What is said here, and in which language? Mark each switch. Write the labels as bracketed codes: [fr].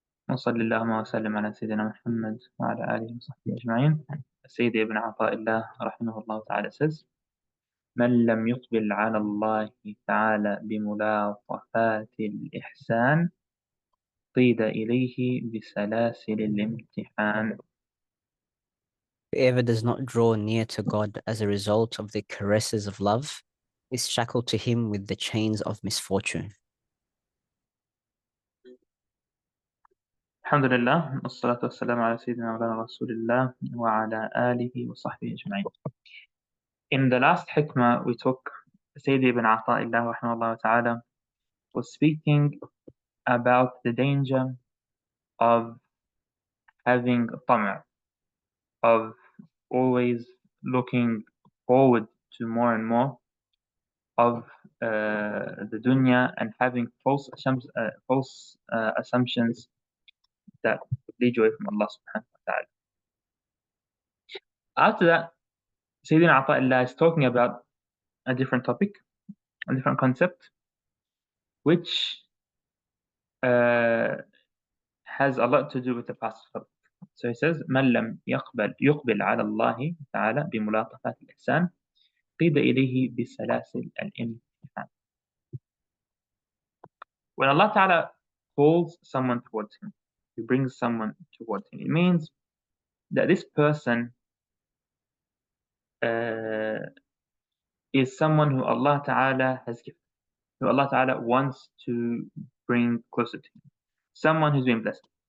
[ar] وصلى اللهم وسلم على سيدنا محمد وعلى آله وصحبه أجمعين. سيدي ابن عطاء الله رحمه الله تعالى [en] says, [ar] من لم يقبل على الله تعالى بملاطفات الإحسان قيد إليه بسلاسل الامتحان. [en] Whoever does not draw near to God as a result of the caresses of love is shackled to him with the chains of misfortune. [ar] الحمد لله والصلاة والسلام على سيدنا مولانا رسول الله وعلى آله وصحبه أجمعين. [en] In the last hikmah we took, Sayyidi ibn Āṭā rahimahullah ta'ala was speaking about the danger of having طمع, of always looking forward to more and more of the dunya and having false assumptions that lead you away from Allah subhanahu wa ta'ala. After that, Sayyidina Āṭā is talking about a different topic, a different concept, which has a lot to do with the past. So he says, [ar] من لم يقبل على الله تعالى بملاطفات الإحسان قيد إليه بسلاسل الامتحان. [en] When Allah Ta'ala calls someone towards Him, He brings someone towards Him, it means that this person is someone who Allah Ta'ala has gifted, who Allah Ta'ala wants to bring closer to Him, someone who's been blessed.